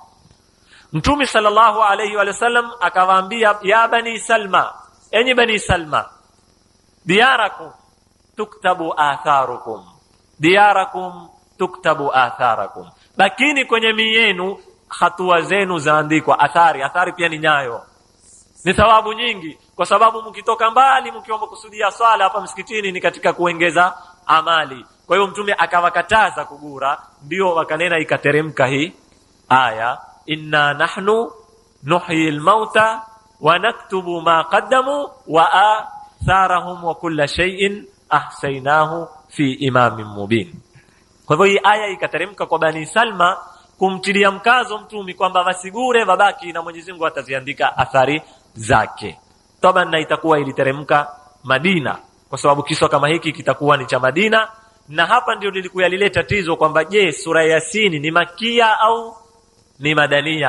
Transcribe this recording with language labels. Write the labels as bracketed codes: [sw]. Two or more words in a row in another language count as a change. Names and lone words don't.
[sw] Mtume [ar] صلى الله عليه وسلم [sw] akawaambia, ya Bani Salma, enyi bani Salma, [ar] دياركم تكتب آثاركم دياركم تكتب آثاركم, [sw] lakini kwenye miji yenu hatua zenu zaandikwa. Athari pia ni nyayo, ni thawabu nyingi, kwa sababu mkitoka mbali mkiomba kusudia swala hapa msikitini ni katika kuongeza amali. Kwa hiyo mtume akawakataza kugura, ndio wakanena ikateremka hii aya, [ar] إنا نحن نحيي الموتى ونكتب ما قدموا وآثارهم وكل شيء أحصيناه في إمام مبين. [sw] Kwa hivyo hii aya ikateremka kwa Bani Salma kumtilia mkazo mtume kwamba wasigure, wabaki na Mwenyezi Mungu ataziandika athari zake. Toba na itakuwa iliteremka Madina, kwa sababu kisa kama hiki kitakuwa ni cha Madina. Na hapa ndio lilikuwa lile tatizo kwamba je, sura ya Yasini ni makia au ni madania?